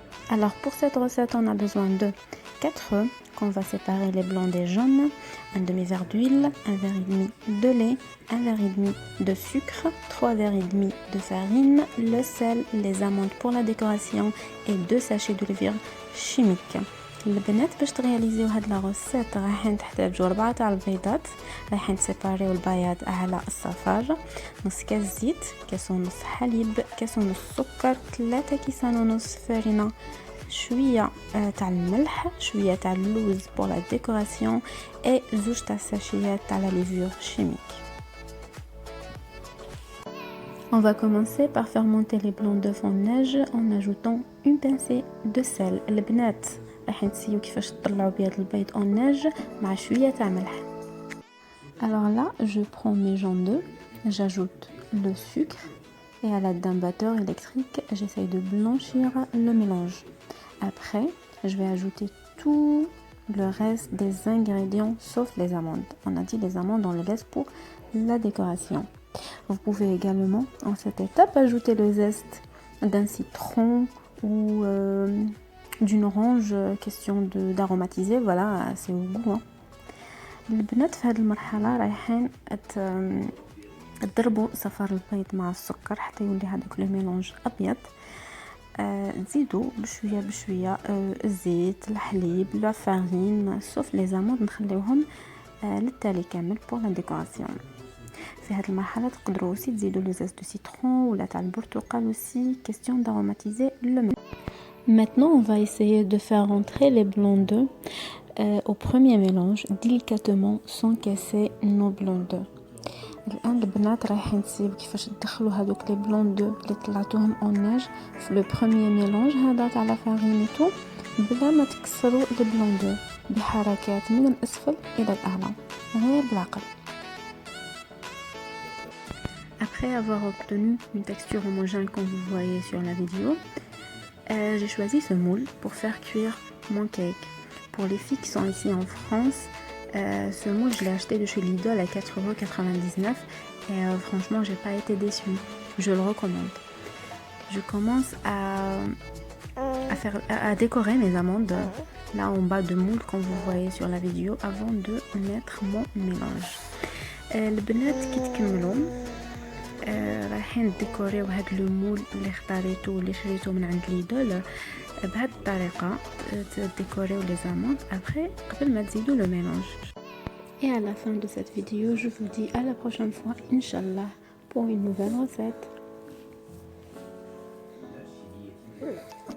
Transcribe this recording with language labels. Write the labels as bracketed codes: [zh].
[fr] Alors pour cette recette, on a besoin de 4 œufs qu'on va séparer les blancs des jaunes, un demi-verre d'huile, un verre et demi de lait, un verre et demi de sucre, 3 verres et demi de farine, le sel, les amandes pour la décoration et 2 sachets de levure chimique. [ar] البنات باش ترياليزيو هاد لا روسيت رايحين تحتاجو 4 تاع البيضات، رايحين تسيباريو البياض على الصفار، نص كاس زيت، كاس ونص حليب، كاس ونص سكر، 3 كيسان ونص فرينه، شويه تاع الملح، شويه تاع اللوز [fr] pour la décoration et [ar] زوج تاع ساشيات تاع [fr] la levure chimique. On va commencer par faire monter les blancs d'œufs en neige en ajoutant une pincée de sel. [ar] البنات راح نسيو كيفاش تطلعوا بيض البيض [fr] en neige [ar] مع شويه تاع ملح. [fr] Alors là, je prends mes jaunes d'œufs, j'ajoute le sucre et à l'aide d'un batteur électrique, j'essaye de blanchir le mélange. Après, je vais ajouter tout le reste des ingrédients sauf les amandes. On a dit les amandes, on les laisse pour la décoration. Vous pouvez également, en cette étape, ajouter le zeste d'un citron ou d'une orange, question d'aromatiser, voilà, c'est au goût. [ar] البنات في هذه المرحلة رايحين تضربوا صفار البيض مع السكر حتى يولي هذاك لو ميلونج ابيض. تزيدوا بشويه بشويه الزيت، الحليب، لا فارين سوف لي زاموند نخليوهم للتالي كامل بور لا ديكوراسيون. في هذه المرحله تقدروا aussi تزيدوا لو زيت دو سيترون ولا تاع البرتقال [fr] aussi, question d'aromatiser le mélange. Maintenant, on va essayer de faire rentrer les blancs d'œufs au premier mélange délicatement sans casser nos blancs d'œufs. [ar] الان البنات رايحين تسيبوا كيفاش تدخلوا هذوك لي بلون دو اللي طلعتوهم اون نيج في لو بروميير ميلونج هذا تاع لا فارينيتو بلا ما تكسروا لي بلون دو، بحركات من الاسفل الى الاعلى غير بالعقل. [fr] Après avoir obtenu une texture homogène comme vous voyez sur la vidéo, j'ai choisi ce moule pour faire cuire mon cake. Pour les filles qui sont ici en France, ce moule je l'ai acheté de chez Lidl à 4,99 € et franchement j'ai pas été déçue, je le recommande. Je commence à décorer mes amandes là en bas de moule comme vous voyez sur la vidéo avant de mettre mon mélange. [ar] البنات كي تكملوا رايحين ديكوريو هاد لو مول اللي اختاريتو اللي شريتو من عند ليدل بهاد الطريقه، تديكوريو لي زاموند [fr] après [ar] قبل ما تزيدوا [fr] le mélange. Et à la fin de cette vidéo, je vous dis à la prochaine fois, Inch'Allah, pour une nouvelle recette.